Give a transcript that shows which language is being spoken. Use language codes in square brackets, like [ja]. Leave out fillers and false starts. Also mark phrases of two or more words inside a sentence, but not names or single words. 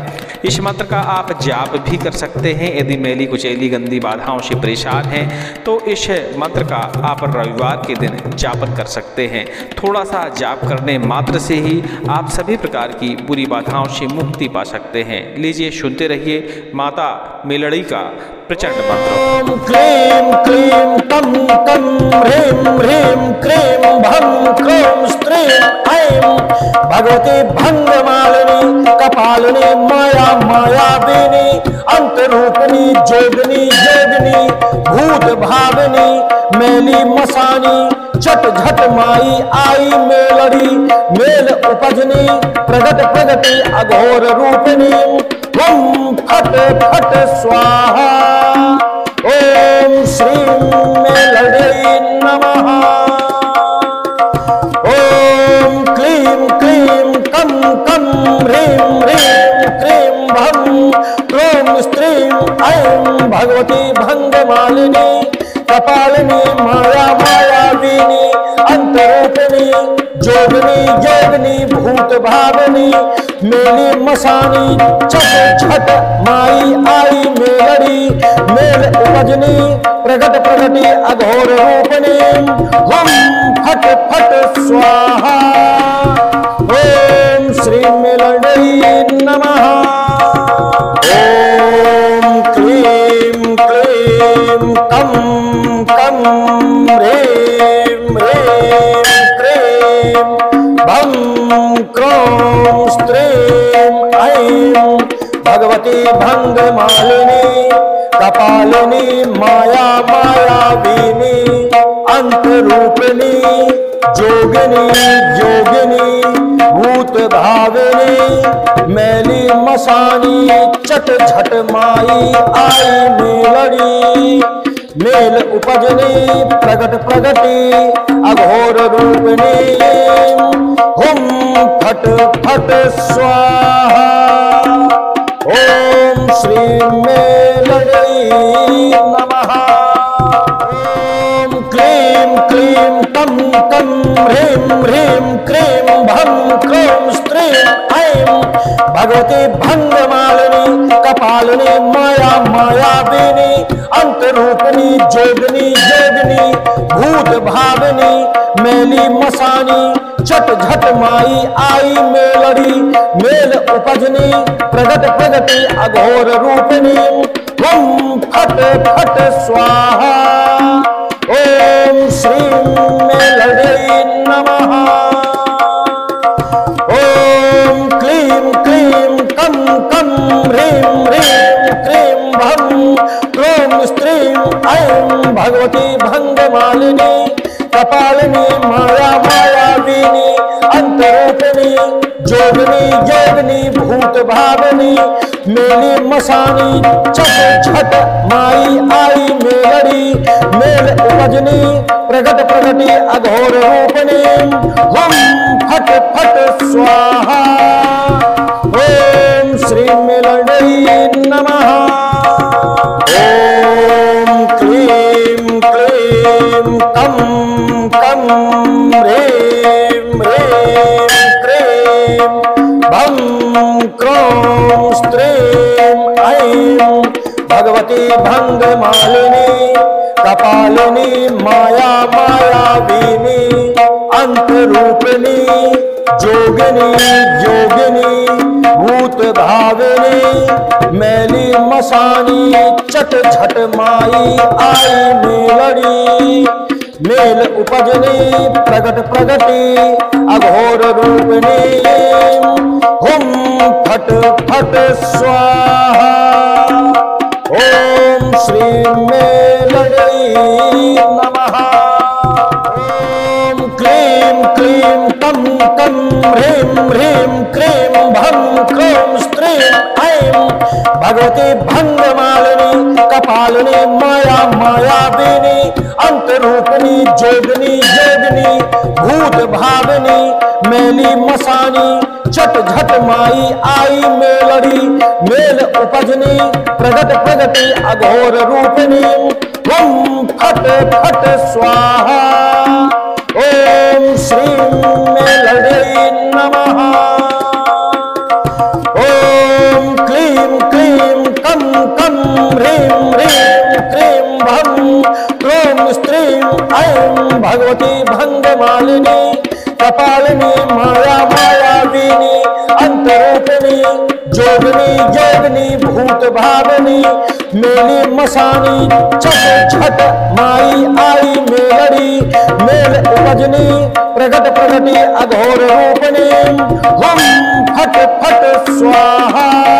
[hi] इस मंत्र का आप जाप भी कर सकते हैं। यदि मैली कुचैली गंदी बाधाओं से परेशान हैं तो इस मंत्र का आप रविवार के दिन जापन कर सकते हैं। थोड़ा सा जाप करने मात्र से ही आप सभी प्रकार की बुरी बाधाओं से मुक्ति पा सकते हैं। लीजिए सुनते रहिए माता मेलड़ी का प्रचंड मंत्र। [sa] ओम क्लीं क्लीं कं कं ह्रीं ह्रीं क्लीं भं क्रों स्त्रीं ऐं भगवती भंगमालिनी कपालिनी माया मायाविनी अंतरूपिणी जोगिनी योगिनी भूत भाविनी मैली मसानी चट झट माई आई मेलड़ी मेल उपजनी प्रगट प्रगति अघोर रूपिणी ओम फट फट स्वाहा। ओम श्री मेलड़ी नमः। ओम क्लीं क्लीं कं कं ह्रीं ह्रीं क्लीं भं क्रों स्त्रीं ऐं भगवती भंगमालिनी कपालिनी माया मायाविनी अंतरूपिणी जोगिनी योगिनी भूत भाविनी मेली मसानी चट झट माई आई मेलड़ी मेल उपजनी प्रगट प्रगति अघोर रूपिणी हम फट फट स्वाहा। ओम श्री मेलड़ी नमः। ओम क्लीं क्लीं कं कं ह्रीं ह्रीं क्लीं भं क्रों स्त्रीं ऐं भगवती भंगमालिनी कपालिनी माया मायाविनी अंतरूपिणी जोगिनी योगिनी भूत भाविनी मैली मसानी चट झट माई आई मेलड़ी मेल उपजनी प्रगट प्रगति अघोर रूपिणी हुम फट फट स्वाहा। ओम श्री मेलड़ी नमः। ओम क्लीं क्लीं कं कं ह्रीं ह्रीं क्लीं भं क्रों स्त्रीं ऐं भगवती भंगमालिनी कपालिनी माया मायाविनी अंतरूपिणी जोगिनी योगिनी भूत भाविनी मैली मसानी चट झट माई आई मेलड़ी मेल उपजनी प्रगट प्रगति अघोर रूपिणी हम फट फट स्वाहा। ओम श्री मेलड़ी नमः। ओम क्लीं क्लीं कं कं ह्रीं ह्रीं क्लीं भं क्रों स्त्रीं ऐं भगवती भंगमालिनी कपालिनी माया मायाविनी अंतरूपिणी जोगिनी योगिनी भूत भाविनी मेली मसानी चट झट माई आई मेलड़ी मेल उपजनी प्रगट प्रगति अघोर रूपिणी हम फट फट स्वाहा। ओम श्री मेलड़ी नमः। ओम क्लीं क्लीं कं कं ह्रीं ह्रीं क्लीं भं क्रों स्त्रीं ऐं भगवती भंगमालिनी कपालिनी माया मायाविनी अंतरूपिणी जोगिनी योगिनी मैली मसानी चट झट माई आई मेलड़ी मेल उपजनी प्रगट प्रगति अघोर रूपिणी हुम फट फट स्वाहा ओम श्री मेलड़ी नमः ओम क्लीं क्लीं कं कं ह्रीं ह्रीं क्रीं भं क्रों स्त्रीं ऐं भगवती भंगमालिनी कपालिनी माया मायाविनी अंतरूपिणी जोगिनी योगिनी भूत भाविनी मेली मसानी चट झट माई आई मेलड़ी मेल उपजनी प्रगट प्रगति अघोर रूपिणी हुम फट फट स्वाहा ओम श्री मेलड़ी नमः ओम क्लीं क्लीं कं कं ह्रीं ह्रीं क्रीं भं क्रों स्त्रीं ऐं भगवती भंगमालिनी कपालिनी माया मायाविनी अंतरूपिणी जोगिनी योगिनी भूत भाविनी मेली मसानी चट झट माई आई मेलड़ी मेल उपजनी प्रगट प्रगति अघोर रूपिणी हुम फट फट स्वाहा